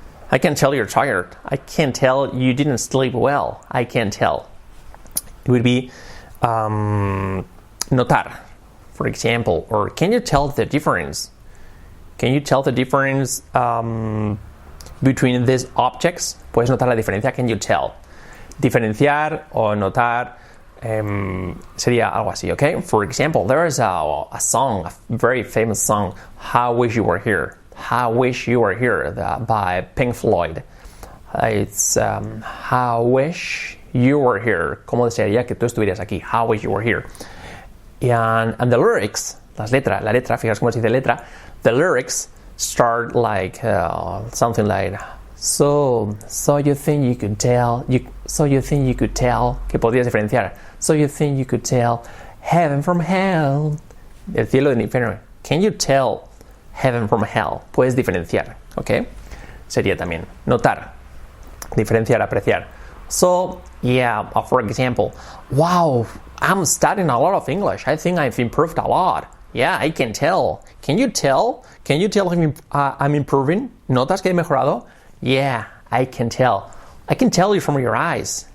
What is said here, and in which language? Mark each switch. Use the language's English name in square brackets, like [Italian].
[English] I can tell you're tired. I can tell you didn't sleep well. I can tell. It would be notar, for example, or can you tell the difference? Can you tell the difference between these objects? [Spanish] ¿Puedes notar la diferencia? [English] Can you tell? [Spanish] Diferenciar o notar sería algo así, okay? [English] For example, there is a song, a very famous song, How Wish You Were Here. How Wish You Were Here by Pink Floyd. It's How Wish You Were Here. [Spanish] ¿Cómo desearía que tú estuvieras aquí? [English] How Wish You Were Here. And the lyrics, [Spanish] la letra, fijaos cómo se dice letra. [English] The lyrics start like something like So you think you could tell, so you think you could tell, [Spanish] que podrías diferenciar. [English] So you think you could tell heaven from hell. [Spanish] El cielo del infierno. [English] Can you tell heaven from hell? [Spanish] Puedes diferenciar, ¿ok? Sería también notar, diferenciar, apreciar. [English] So, yeah, for example, wow, I'm studying a lot of English. I think I've improved a lot. Yeah, I can tell. Can you tell? Can you tell I'm improving? [Spanish] ¿Notas que he mejorado? [English] Yeah, I can tell. I can tell you from your eyes.